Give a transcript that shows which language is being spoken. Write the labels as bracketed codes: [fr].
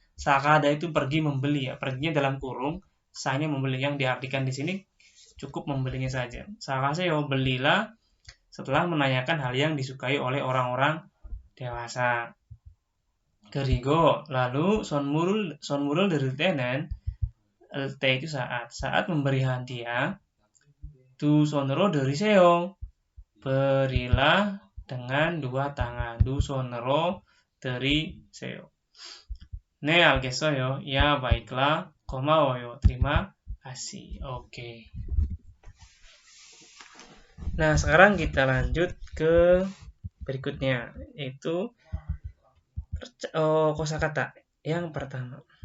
[id] 사가다 itu pergi membeli ya, perginya dalam kurung, sanya membeli, yang diartikan di sini cukup membelinya saja. 사가세요 belilah setelah menanyakan hal yang disukai oleh orang-orang dewasa. [ko] 그리고 [id] lalu [ko] 선물을 드릴 때는 때 [id] itu saat memberi hadiah [ko] 두 손으로 드리세요. [id] Berilah dengan dua tangan. [ko] 두 손으로 드리세요. 네, 알겠어요. [id] Ya, baiklah. [ko] 고마워요. [id] Terima kasih. Oke. Nah, sekarang kita lanjut ke berikutnya, yaitu kosakata yang pertama.